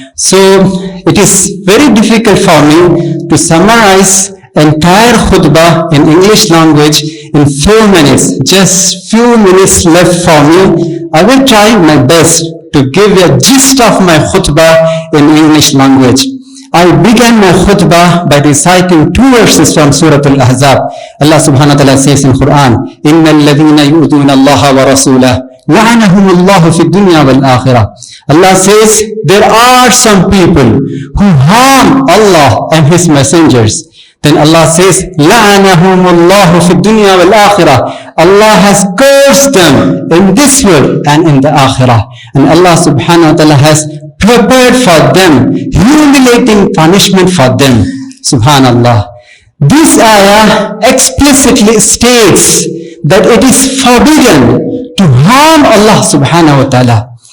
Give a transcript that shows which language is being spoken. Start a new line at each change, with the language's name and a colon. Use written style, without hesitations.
English: So it is very difficult for me to summarize entire khutbah in English language in few minutes. Just few minutes left for me. I will try my best to give a gist of my khutbah in English language. I began my khutbah by reciting 2 verses from Surah Al-Ahzab. Allah subhanahu wa ta'ala says in Quran,
Arabic: إِنَّ الَّذِينَ يُؤْذُونَ اللَّهَ وَرَسُولَهُ لعنهم الله في الدنيا والآخرة.
English: Allah says there are some people who harm Allah and His messengers. Then Allah says
Arabic: لعنهم الله في الدنيا والآخرة.
English: Allah has cursed them in this world and in the Akhirah. And Allah subhanahu wa ta'ala has prepared for them humiliating punishment for them. Subhanallah. This ayah explicitly states that it is forbidden to harm Allah subhanahu wa ta'ala.